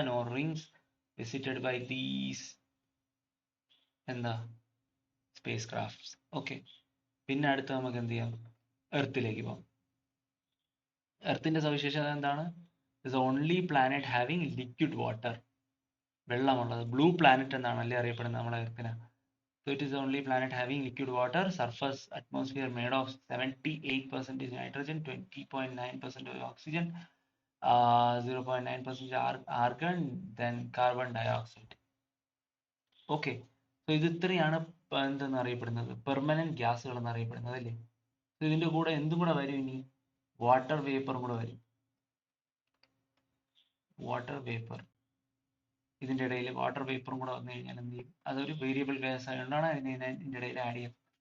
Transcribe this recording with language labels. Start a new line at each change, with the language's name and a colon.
English: No rings visited by these എന്താ space crafts.
Malayalam: Okay, പിന്നെ അടുത്ത് നമുക്ക് എന്ത് ചെയ്യാം? എർത്തിലേക്ക് പോകാം. എർത്തിന്റെ സവിശേഷത എന്താണ്?
English: it's only planet having liquid water,
Malayalam: വെള്ളമുള്ളത്. Blue planet എന്നാണ് അല്ലേ അറിയപ്പെടുന്നത് നമ്മളെ എർത്തിനെ.
English: So it is the only planet having liquid water, surface atmosphere made of 78% is nitrogen, 20.9% oxygen, 0.9% argon, then carbon dioxide.
Malayalam: Okay, so ഇത് ഇത്രയാണ് എന്തെന്ന് അറിയപ്പെടുന്നത്, പെർമനന്റ് ഗ്യാസുകൾ എന്നറിയപ്പെടുന്നത് അല്ലേ. ഇതിന്റെ കൂടെ എന്തും കൂടെ വരും, ഇനി വാട്ടർ വേപ്പറും കൂടെ വരും. വാട്ടർ വേപ്പർ, ഇതിന്റെ ഇടയിൽ വാട്ടർ വേപ്പറും കൂടെ വന്നു കഴിഞ്ഞാൽ എന്ത് ചെയ്യും, അതൊരു വേരിയബിൾ ഗ്യാസ് ആയതുകൊണ്ടാണ് ഇതിന്റെ ഇടയിൽ ആഡ് ചെയ്യുന്നത്.